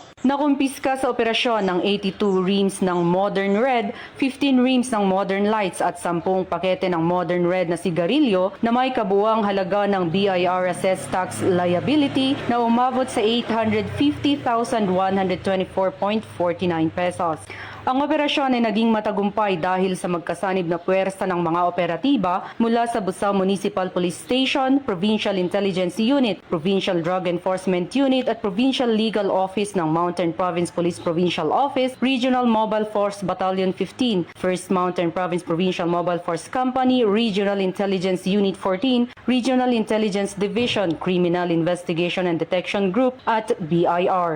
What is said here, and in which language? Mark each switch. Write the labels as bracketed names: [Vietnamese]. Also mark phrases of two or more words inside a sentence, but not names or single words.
[Filipino] Nakumpiska sa operasyon ng 82 reams ng Modern Red, 15 reams ng Modern Lights at 10 pakete ng Modern Red na sigarilyo na may kabuuang halaga ng BIR [English] assessed tax liability [Filipino] na umabot sa 850,124.49 pesos. Ang operasyon ay naging matagumpay dahil sa magkasanib na puwersa ng mga operatiba mula sa Besau Municipal Police Station, Provincial Intelligence Unit, Provincial Drug Enforcement Unit at Provincial Legal Office ng Mountain Province Police Provincial Office, Regional Mobile Force Battalion 15, 1st Mountain Province Provincial Mobile Force Company, Regional Intelligence Unit 14, Regional Intelligence Division, Criminal Investigation and Detection Group at BIR.